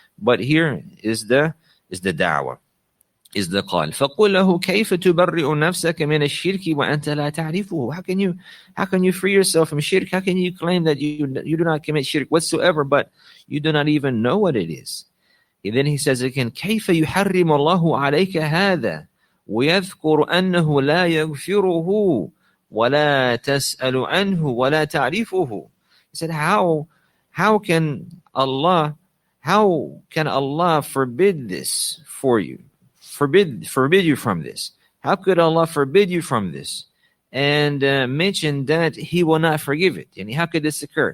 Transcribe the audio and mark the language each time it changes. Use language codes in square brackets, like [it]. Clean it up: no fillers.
[en] But here is the da'wah, is the qal. [ar] فَقُلْ لَهُ كَيْفَ تُبَرِّئُ نَفْسَكَ مِنَ الشِّرْكِ وَأَنْتَ لَا تَعْرِفُهُ. [en] How can you free yourself from shirk? How can you claim that you do not commit shirk whatsoever, but you do not even know what it is? And then he says again, [ar] كَيْفَ يُحَرِّمُ اللَّهُ عَلَيْكَ هَذَا وَيَذْكُرُ أَنَّهُ لَا يَغْفِرُهُ وَلَا تَسْأَلُ عَنْهُ وَلَا تَعْرِفُهُ. [en] He said, how can Allah forbid this for you? Forbid you from this. How could Allah forbid you from this and mention that He will not forgive it? And how could this occur?